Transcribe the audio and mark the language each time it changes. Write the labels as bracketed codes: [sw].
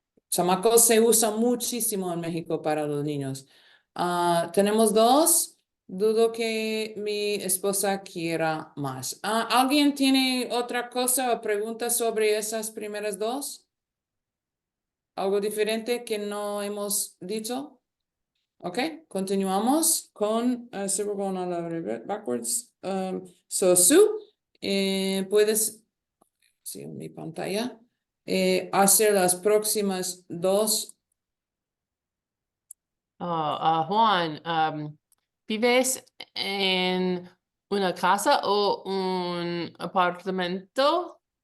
[es] Chamacos se usa muchísimo en México para los niños. Tenemos dos. Dudo que mi esposa quiera más. ¿Alguien tiene otra cosa o pregunta sobre esas primeras dos? ¿Algo diferente que no hemos dicho? Ok, continuamos con, [en] so we're going on a little bit backwards. [es] So, Sue, puedes, sí, en mi pantalla, hacer las próximas dos. Juan, ¿vives en una casa o un apartamento?